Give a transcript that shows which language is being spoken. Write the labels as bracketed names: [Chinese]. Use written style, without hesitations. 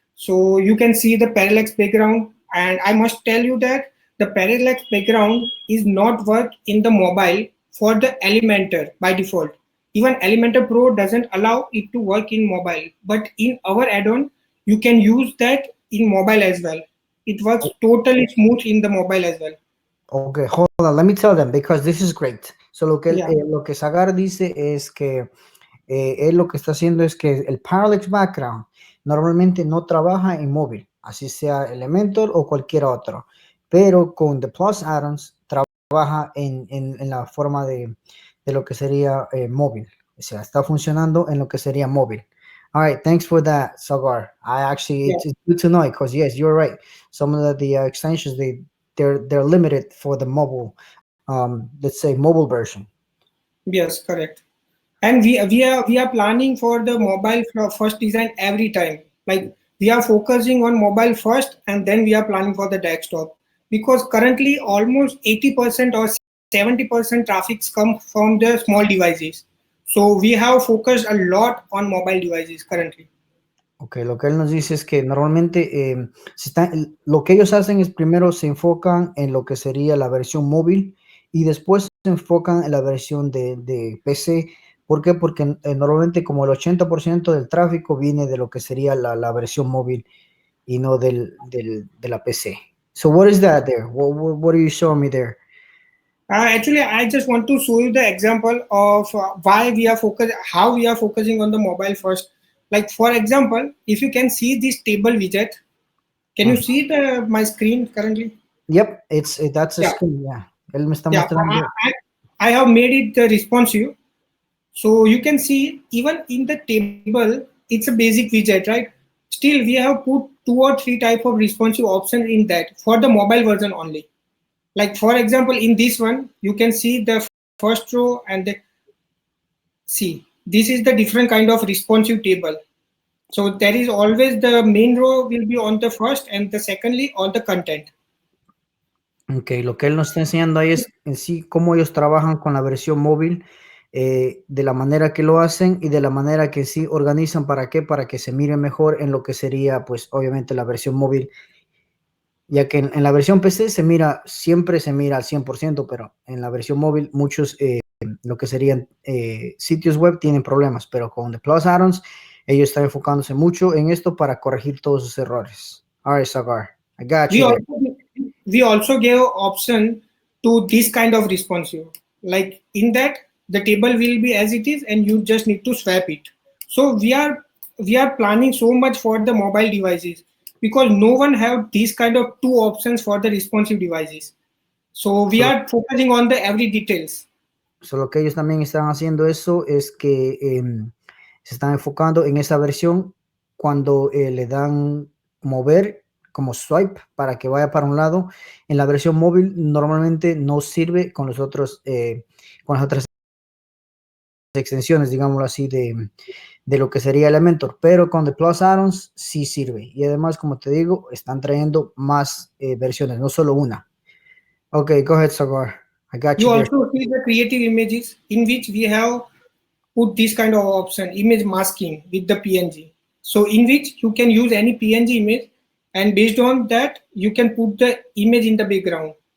[English] So you can see the parallax background. And I must tell you that the parallax background is not work in the mobile for the Elementor by default. Even Elementor Pro doesn't allow it to work in mobile, but in our add-on, you can use that in mobile as well. It works totally smooth in the mobile as well. Okay, hold on. Let me tell them, because this is great. So Yeah. [Spanish] lo que Sagar dice es que él lo que está haciendo es que el parallax background normalmente no trabaja en móvil, así sea Elementor o cualquier otro, pero con the Plus Addons trabaja en la forma de lo que sería móvil, o sea, está funcionando en lo que sería móvil. [English] All right, thanks for that, Sagar. Yeah. It's good to know, because yes, you're right. Some of the extensions, they're limited for the mobile, let's say mobile version. Yes, correct. And we are planning for the mobile first design every time. Like we are focusing on mobile first, and then we are planning for the desktop. Because currently almost 80% or 70% traffics come from the small devices. So we have focused a lot on mobile devices currently. [Spanish] Ok, lo que él nos dice es que normalmente lo que ellos hacen es primero se enfocan en lo que sería la versión móvil y después se enfocan en la versión de PC. ¿Por qué? Porque normalmente como el 80% del tráfico viene de lo que sería la versión móvil y no de la PC. [English] So what is that there? What are you showing me there? Actually, I just want to show you the example of why we are how we are focusing on the mobile first. Like for example, if you can see this table widget, can you Mm. see my screen currently? Yep, that's a Yeah, screen, yeah. [Spanish] Él me está [English] yeah. [Spanish] mostrando. [English] I have made it responsive, so you can see even in the table, it's a basic widget, right? Still, we have put two or three type of responsive options in that for the mobile version only. Like for example, in this one, you can see the first row and the see, this is the different kind of responsive table. So there is always the main row will be on the first and the secondly all the content. [Spanish] Ok, lo que él nos está enseñando ahí es en sí cómo ellos trabajan con la versión móvil, de la manera que lo hacen y de la manera que sí organizan. ¿Para qué? Para que se mire mejor en lo que sería, pues obviamente la versión móvil, ya que en la versión PC siempre se mira al 100%, pero en la versión móvil muchos, lo que serían sitios web tienen problemas, pero con The Plus Addons ellos están enfocándose mucho en esto para corregir todos sus errores. [English] All right, Sagar, I got We you there. also we also gave option to this kind of responsive. Like in that the table will be as it is and you just need to swap it. So we are planning so much for the mobile devices because no one have these kind of two options for the responsive devices. So we So, are focusing on the every details. [Spanish] Lo que ellos también están haciendo eso es que se están enfocando en esa versión cuando le dan mover como swipe para que vaya para un lado. En la versión móvil normalmente no sirve con los otros, con las otras extensiones, digámoslo así, de lo que sería Elementor, pero con the Plus Addons sí sirve. Y además, como te digo, están trayendo más versiones, no solo una. [English] Okay, go ahead, Sagar. I got You you there. also see the creative images in which we have put this kind of option, image masking with the PNG. So in which you can use any PNG image, and based on that, you can put the image in the background.